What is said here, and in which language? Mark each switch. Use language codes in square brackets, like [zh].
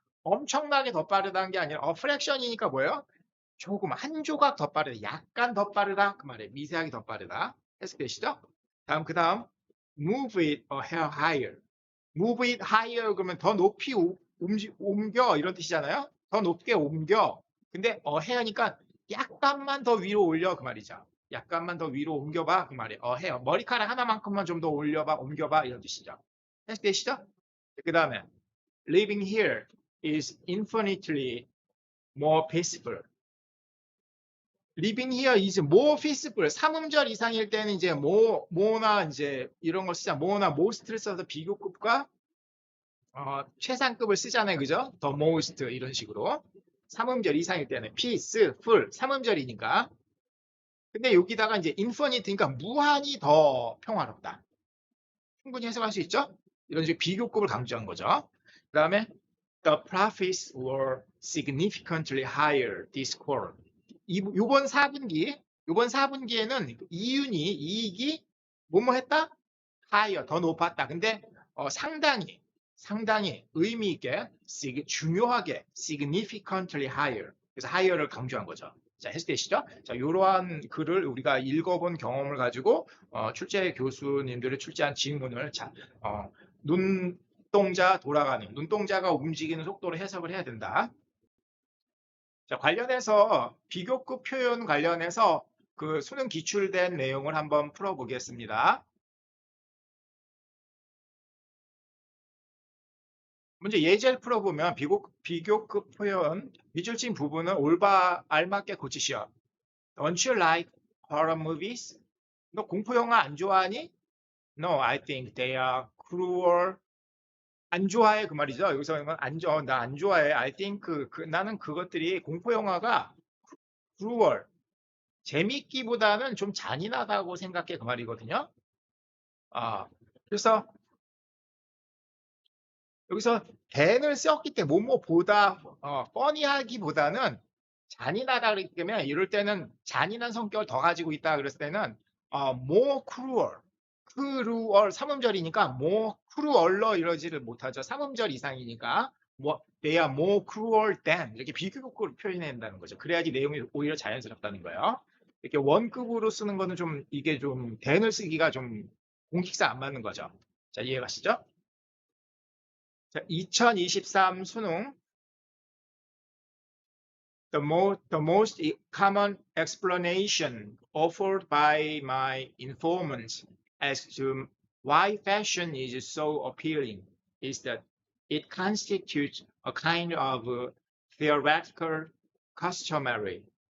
[ko] 엄청나게 더 빠르다는 게 아니라 fraction이니까 뭐예요? 조금, 한 조각 더 빠르다, 약간 더 빠르다 그 말이에요. 미세하게 더 빠르다. 해석되시죠? 그 다음 [en] move it a hair higher. move it higher [ko] 그러면 더 높이 옮겨 이런 뜻이잖아요. 더 높게 옮겨. 근데 hair니까 약간만 더 위로 올려 그 말이죠. 약간만 더 위로 옮겨봐 그 말이에요. [en] hair. [ko] 머리카락 하나만큼만 좀 더 올려봐, 옮겨봐 이런 뜻이죠. 해석되시죠? 그 다음에 [en] living here is infinitely more peaceful. living here is more peaceful. [ko] 삼음절 이상일 때는 이제 more나 이제 이런 걸 쓰자. more나 most를 써서 비교급과 최상급을 쓰잖아요. 그죠? the most 이런 식으로. 삼음절 이상일 때는 peaceful, 삼음절이니까. 근데 여기다가 이제 infinite니까 무한히 더 평화롭다. 충분히 해석할 수 있죠? 이런 식으로 비교급을 강조한 거죠. [en] 그 다음에 the profits were significantly higher this quarter. [ko] 요번 4분기에는 이익이 뭐뭐 했다? higher, 더 높았다. 근데 상당히 의미 있게, 중요하게, [en] significantly higher. [ko] 그래서 higher를 강조한 거죠. 자, 해석되시죠? 자, 이러한 글을 우리가 읽어본 경험을 가지고 출제 교수님들이 출제한 지문을 눈동자가 움직이는 속도로 해석을 해야 된다. 자, 관련해서 비교급 표현 관련해서 그 수능 기출된 내용을 한번 풀어보겠습니다. 먼저 예제를 풀어보면 비교급 표현 미줄진 부분은 올바 알맞게 고치시오. [en] Don't you like horror movies? [ko] 너 공포 영화 안 좋아하니? [en] No, I think they are cruel [ko] 안 좋아해 그 말이죠. 여기서 나 안 좋아해. [en] I think [ko] 나는 그것들이 공포 영화가 cruel 재밌기보다는 좀 잔인하다고 생각해 그 말이거든요. 아 그래서 여기서 than을 썼기 때문에 뭐뭐보다 뻔히하기보다는 잔인하다 그랬기 때문에 이럴 때는 잔인한 성격을 더 가지고 있다 그랬을 때는 more cruel 삼음절이니까 more cruel러 이러지를 못하죠. 삼음절 이상이니까 뭐 [en] they are more cruel than [ko] 이렇게 비교급으로 표현해야 된다는 거죠. 그래야지 내용이 오히려 자연스럽다는 거예요. 이렇게 원급으로 쓰는 거는 좀 이게 좀 than을 쓰기가 좀 공식상 안 맞는 거죠. 자 이해가시죠? 자, 2023 수능 [en] the most common explanation offered by my informants as to why fashion is so appealing is that it constitutes a kind of theoretical customary.